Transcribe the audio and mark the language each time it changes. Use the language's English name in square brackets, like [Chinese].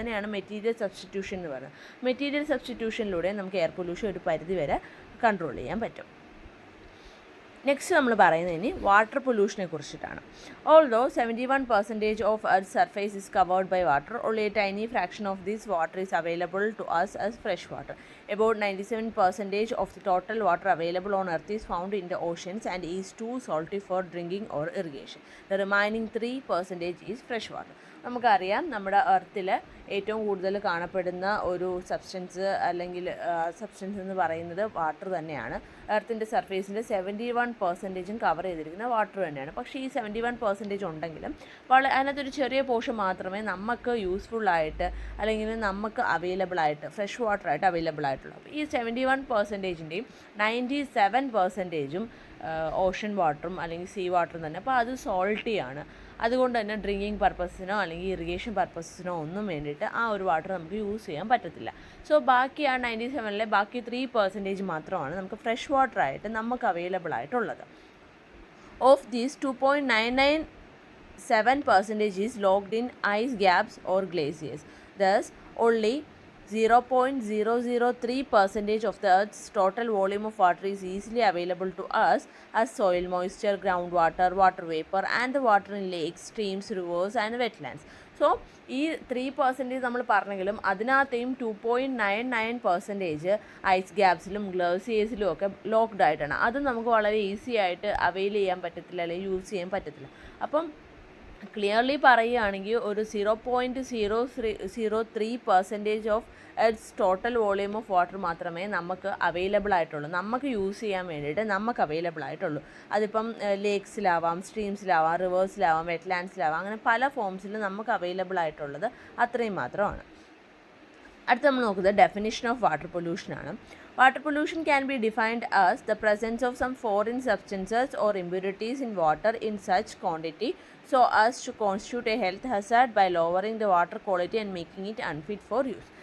[Malayalam] അതിനെയാണ് material substitution എന്ന് പറയുന്നത്. മെറ്റീരിയൽ സബ്സ്റ്റിറ്റ്യൂഷനിലൂടെ നമുക്ക് എയർ പൊല്യൂഷൻ ഒരു പരിധി വരെ കൺട്രോൾ ചെയ്യാൻ പറ്റും. നെക്സ്റ്റ് നമ്മൾ പറയുന്നത് ഇനി വാട്ടർ പൊല്യൂഷനെ കുറിച്ചിട്ടാണ്. [English] Although 71% of earth surface is covered by water, only a tiny fraction of this water is available to us as fresh water. About 97% of the total water available on earth is found in the oceans and is too salty for drinking or irrigation. The remaining 3% is fresh water. [Malayalam] നമുക്കറിയാം നമ്മുടെ എർത്തിൽ ഏറ്റവും കൂടുതൽ കാണപ്പെടുന്ന ഒരു substance അല്ലെങ്കിൽ substance എന്ന് പറയുന്നത് water തന്നെയാണ്. എർത്തിൻ്റെ സർഫേസിൻ്റെ 71% കവർ ചെയ്തിരിക്കുന്ന വാട്ടർ തന്നെയാണ്. പക്ഷേ ഈ 71% ഉണ്ടെങ്കിലും അതിനകത്തൊരു ചെറിയ പോർഷൻ മാത്രമേ നമുക്ക് യൂസ്ഫുള്ളായിട്ട് അല്ലെങ്കിൽ നമുക്ക് അവൈലബിൾ ആയിട്ട് ഫ്രഷ് വാട്ടറായിട്ട് അവൈലബിൾ ആയിട്ടുള്ളൂ. അപ്പോൾ ഈ 71%ൻ്റെയും 97%ഉം ഓഷൻ വാട്ടറും അല്ലെങ്കിൽ സീ വാട്ടറും തന്നെ. അപ്പോൾ അത് സോൾട്ടിയാണ്. അതുകൊണ്ട് തന്നെ ഡ്രിങ്കിങ് പർപ്പസിനോ അല്ലെങ്കിൽ ഇറിഗേഷൻ പർപ്പസിനോ ഒന്നും വേണ്ടിയിട്ട് ആ ഒരു വാട്ടർ നമുക്ക് യൂസ് ചെയ്യാൻ പറ്റത്തില്ല. സോ ബാക്കി ആ 97-ലെ ബാക്കി 3% മാത്രമാണ് നമുക്ക് ഫ്രഷ് വാട്ടറായിട്ട് നമുക്ക് അവൈലബിൾ ആയിട്ടുള്ളത്. [English] Of these 2.997% is locked in ice gaps or glaciers. Thus, only 0.003% of the Earth's total volume of water is easily available to us as soil moisture, groundwater, water vapor and the water in lakes, streams, rivers and wetlands. [Malayalam] So, ഈ 3% നമ്മൾ പറഞ്ഞെങ്കിലും അതിനകത്തെയും 2.99% ice ഗ്യാപ്സിലും ഗ്ലേസിയേഴ്സിലും ഒക്കെ locked ആയിട്ടാണ്. അത് നമുക്ക് വളരെ easy ആയിട്ട് avail ചെയ്യാൻ പറ്റത്തില്ല അല്ലെങ്കിൽ യൂസ് ചെയ്യാൻ പറ്റത്തില്ല. അപ്പം ക്ലിയർലി പറയുകയാണെങ്കിൽ ഒരു 0.003% of earth total volume of water മാത്രമേ നമുക്ക് അവൈലബിൾ ആയിട്ടുള്ളൂ, നമുക്ക് യൂസ് ചെയ്യാൻ വേണ്ടിയിട്ട് നമുക്ക് അവൈലബിൾ ആയിട്ടുള്ളൂ. അതിപ്പം ലേക്സിലാവാം, സ്ട്രീംസിലാവാം, റിവേഴ്സിലാവാം, വെറ്റ്ലാൻഡ്സിലാവാം, അങ്ങനെ പല ഫോംസിൽ നമുക്ക് അവൈലബിൾ ആയിട്ടുള്ളത് അത്രയും മാത്രമാണ്. അടുത്ത നമ്മൾ നോക്കുന്നത് definition of water പൊല്യൂഷനാണ്. [English] Water pollution can be defined as the presence of some foreign substances or impurities in water in such quantity so as to constitute a health hazard by lowering the water quality and making it unfit for use.